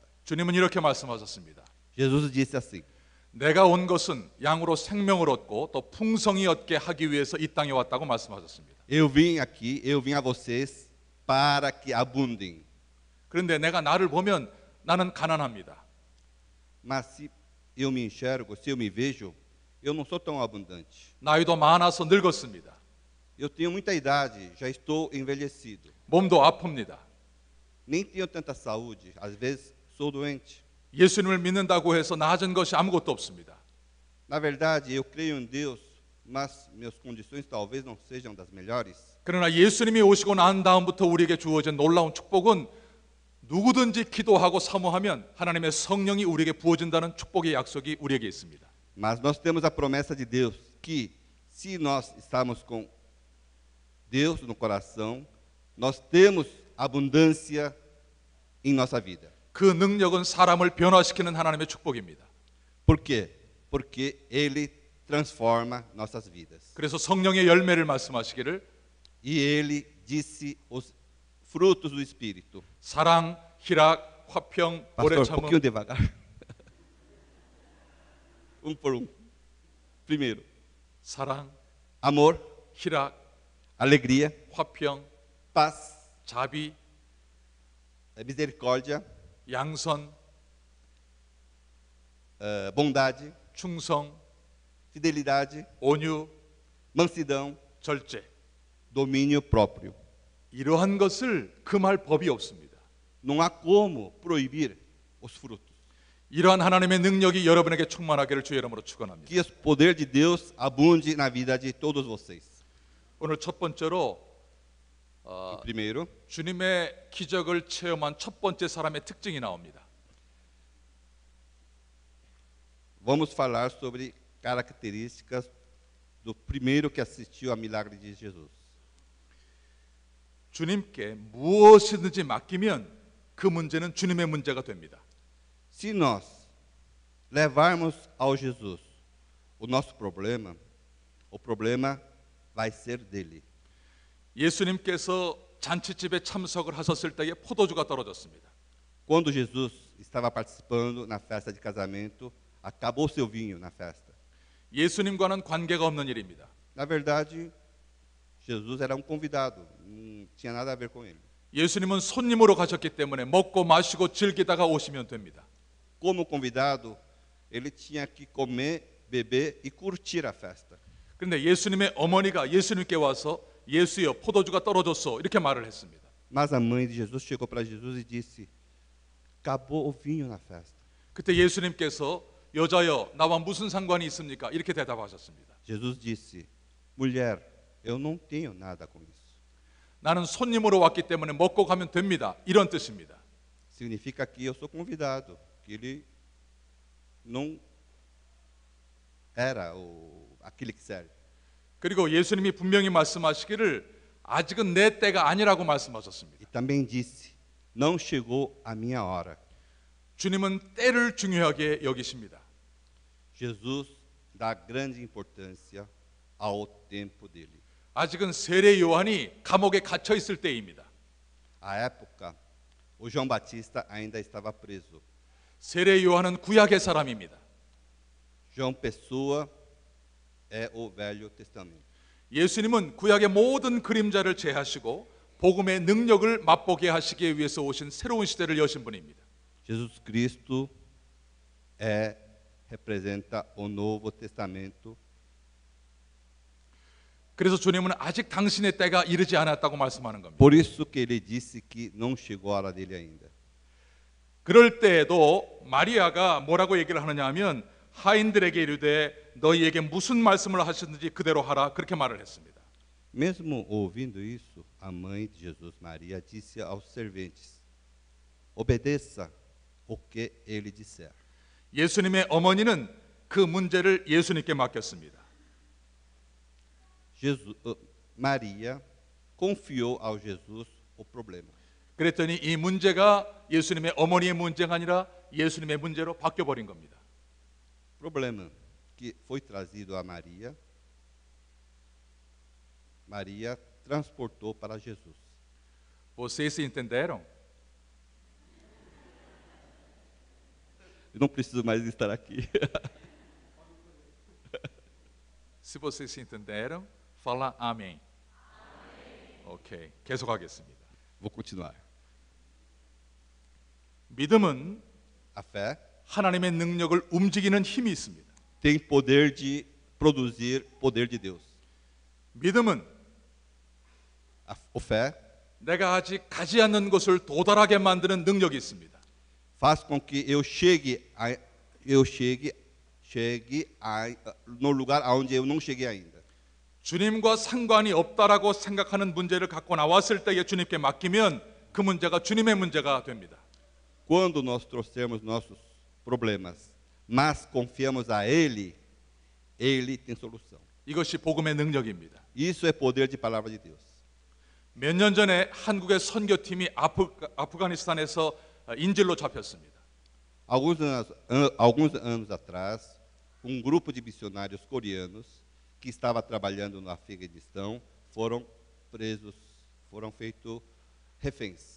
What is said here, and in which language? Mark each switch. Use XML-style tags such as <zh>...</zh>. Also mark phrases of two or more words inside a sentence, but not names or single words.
<ko>주님은 이렇게 말씀하셨습니다.</ko> <pt>Jesus disse assim:</pt> <ko>내가 온 것은 양으로 생명을 얻고 또 풍성히 얻게 하기 위해서 이 땅에 왔다고 말씀하셨습니다.</ko> <pt>eu vim a vocês para que abundem.</pt> <ko>그런데 내가 나를 보면 나는 가난합니다.</ko> <pt>Mas se eu me enxergo, se eu me vejo, eu não sou tão abundante.</pt> <ko>나이도 많아서 늙었습니다.</ko> <pt>Eu tenho muita idade, já estou envelhecido.</pt> <ko>몸도 아픕니다.</ko> <pt>Nem tenho tanta saúde, às vezes sou doente.</pt> <ko>예수님을 믿는다고 해서 나아진 것이 아무것도 없습니다.</ko> <pt>Na verdade, eu creio em Deus, mas minhas condições talvez não sejam das melhores.</pt> <ko>그러나 예수님이 오시고 난 다음부터 우리에게 주어진 놀라운 축복은 누구든지 기도하고 사모하면 하나님의 성령이 우리에게 부어진다는 축복의 약속이 우리에게 있습니다.</ko> <pt>Mas nós temos a promessa de Deus que se nós estamos com Deus no coração, nós temos abundância em nossa vida.</pt> <ko>그 능력은 사람을 변화시키는 하나님의 축복입니다.</ko> <pt>Por quê? Porque ele transforma nossas vidas.</pt> <ko>그래서 성령의 열매를 말씀하시기를</ko> <pt>E ele disse os frutos do Espírito.</pt> <ko>사랑, 희락, 화평, 오래</ko> <pt>Pastor, um</pt> <ko>참음.</ko> <pt>pouquinho devagar. Por um. Primeiro,</pt> <ko>사랑,</ko> <pt>amor,</pt> <ko>희락,</ko> <pt>alegria,</pt> <ko>화평,</ko> <pt>paz,</pt> <ko>자비,</ko> <pt>misericórdia,</pt> <ko>양선,</ko> <pt>bondade,</pt> <ko>충성,</ko> <pt>fidelidade,</pt> <ko>온유,</ko> <pt>mansidão,</pt> <ko>절제.</ko> <pt>domínio próprio.</pt> <ko>이러한 것을 금할 법이 없습니다.</ko> <pt>Não há como proibir os frutos.</pt> <ko>이러한 하나님의 능력이 여러분에게 충만하기를 주의 이름으로 축원합니다.</ko> <pt>Que o poder de Deus abunde na vida de todos vocês.</pt> <ko>오늘 첫 번째로</ko> <pt>Primeiro,</pt> <ko>주님의 기적을 체험한 첫 번째 사람의 특징이 나옵니다.</ko> <pt>vamos falar sobre características do primeiro que assistiu a milagre de Jesus.</pt> <ko>주님께 무엇이든지 맡기면 그 문제는 주님의 문제가 됩니다.</ko> <pt>Se nós levarmos ao Jesus o nosso problema, o problema vai ser dele.</pt> <ko>예수님께서 잔치집에 참석을 하셨을 때에 포도주가 떨어졌습니다.</ko> <pt>Quando Jesus estava participando na festa de casamento, acabou seu vinho na festa.</pt> <ko>예수님과는 관계가 없는 일입니다.</ko> <pt>Na verdade, Jesus era um convidado, não tinha nada a ver com ele.</pt> <ko>예수님은 손님으로 가셨기 때문에 먹고 마시고 즐기다가 오시면 됩니다.</ko> <pt>Como convidado, ele tinha que comer, beber e curtir a festa.</pt> <ko>그런데 예수님의 어머니가 예수님께 와서 예수여 포도주가 떨어졌어 이렇게 말을 했습니다.</ko> <pt>Mas a mãe de Jesus chegou para Jesus e disse: acabou o vinho na festa.</pt> <ko>그때 예수님께서 여자여 나와 무슨 상관이 있습니까? 이렇게 대답하셨습니다.</ko> <pt>Jesus disse: mulher, eu não tenho nada com isso.</pt> <ko>나는 손님으로 왔기 때문에 먹고 가면 됩니다. 이런 뜻입니다.</ko> <pt>Significa que eu sou convidado, que ele não era aquele que serve.</pt> <ko>그리고 예수님이 분명히 말씀하시기를 아직은 내 때가 아니라고 말씀하셨습니다.</ko> <pt>E também disse: não chegou a minha hora.</pt> <ko>주님은 때를 중요하게 여기십니다.</ko> <pt>Jesus dá grande importância ao tempo dele.</pt> <ko>아직은 세례 요한이 감옥에 갇혀 있을 때입니다.</ko> <pt>À época, o João Batista ainda estava preso.</pt> <ko>세례 요한은 구약의 사람입니다.</ko> <pt>João Pessoa é o Velho Testamento.</pt> <ko>예수님은 구약의 모든 그림자를 제하시고 복음의 능력을 맛보게 하시기 위해서 오신 새로운 시대를 여신 분입니다.</ko> <pt>Jesus Cristo representa o Novo Testamento.</pt> <ko>그래서 주님은 아직 당신의 때가 이르지 않았다고 말씀하는 겁니다.</ko> <pt>Por isso que ele disse que não chegou a hora dele ainda.</pt> <ko>그럴 때에도 마리아가 뭐라고 얘기를 하느냐 하면 하인들에게 이르되 너희에게 무슨 말씀을 하셨는지 그대로 하라 그렇게 말을 했습니다.</ko> <pt>Mesmo ouvindo isso, a mãe de Jesus, Maria, disse aos serventes: obedeça o que ele disser.</pt> <ko>예수님의 어머니는 그 문제를 예수님께 맡겼습니다.</ko> <pt>Maria confiou ao Jesus o problema.</pt> <ko>그랬더니 이 문제가 예수님의 어머니의 문제가 아니라 예수님의 문제로 바뀌어 버린 겁니다.</ko> <pt>problema que foi trazido a Maria, Maria transportou para Jesus. Vocês entenderam? Eu não preciso mais estar aqui. Se vocês entenderam, fala amém.</pt> <ko>오케이, 계속하겠습니다.</ko> <pt>Vou continuar.</pt> <ko>믿음은</ko> <pt>A fé</pt> <ko>하나님의 능력을 움직이는 힘이 있습니다.</ko> <pt>tem poder de produzir poder de Deus.</pt> <ko>믿음은</ko> <pt>A fé</pt> <ko>내가 아직 가지 않는 곳을 도달하게 만드는 능력이 있습니다.</ko> <pt>faz com que eu chegue no lugar aonde eu não cheguei ainda.</pt> <ko>주님과 상관이 없다라고 생각하는 문제를 갖고 나왔을 때에 주님께 맡기면 그 문제가 주님의 문제가 됩니다.</ko> <pt>Quando nós trouxermos nossos problemas, mas confiamos a Ele, Ele tem solução.</pt> <ko>이것이 복음의 능력입니다.</ko> <pt>Isso é poder de palavra de Deus.</pt> <ko>몇 년 전에 한국의 선교팀이 아프가니스탄에서 인질로 잡혔습니다.</ko> <pt>Alguns anos atrás, grupo de missionários coreanos que estava trabalhando no Afeganistão foram presos, foram feitos reféns.</pt>